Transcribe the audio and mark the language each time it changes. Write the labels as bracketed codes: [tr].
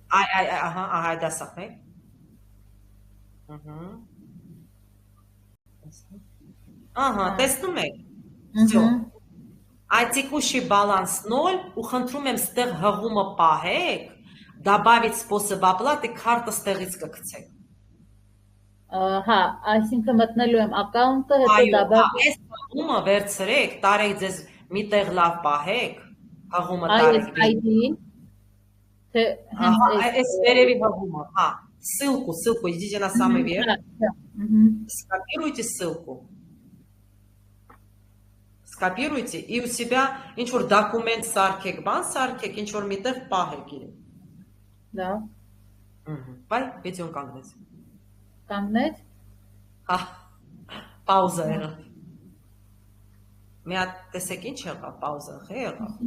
[hy] Ահա, դա սխմեք։ Ահա, տեսնում եք։ Всё։ Այդ текущий баланс 0, ու խնդրում եմ ստեղ հղումը պահեք, [ru] добавить способ оплаты, [hy] քարտը ստեղից կգցեք։ Հա, այսինքն մտնելու եմ account-ը, հետո Այո, դաբավ։ այս հղումը վերցրեք, տարեք ձեզ միտեղ լավ պահեք, հղումը Այս տարեք։ ID-ին, թե Այս վերևի հղումը, հա, [ru] ссылку, идите на самый верх, скопируйте ссылку. Скопируйте и у себя [hy] ինչ-որ դոկումենտ սարքեք, բան սարքեք, ինչ-որ միտեղ պահեք իրեն։ Դա։ Բայ, վիդեոն կանգնեց։ Կանգնեց։ Հա, պաուզա եղավ։ Մի հատ տեսեք ինչ եղավ, պաուզա եղավ։